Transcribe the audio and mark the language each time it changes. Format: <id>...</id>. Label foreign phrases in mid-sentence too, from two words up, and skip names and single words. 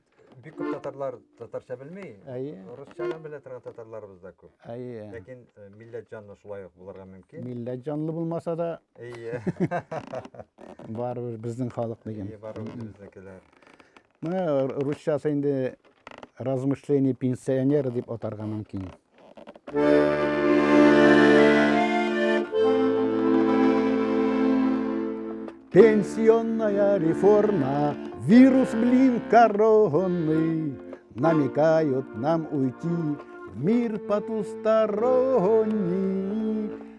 <tt>Бик күп татарлар татарча белмей. Русча белә торган татарларыбыз да күп. Ләкин милләт җанлы шулай ук булырга мөмкин. Милләт җанлы булмаса да, барыбер безнең халык дигән. Барыбер безнекеләр. Менә русчасы инде</tt> <ru>размышление пенсионера</ru> <tt>дип атарга мөмкин.</tt> <ru>Пенсионная реформа, вирус, блин, коронный, намекают нам уйти в мир потусторонний.</ru>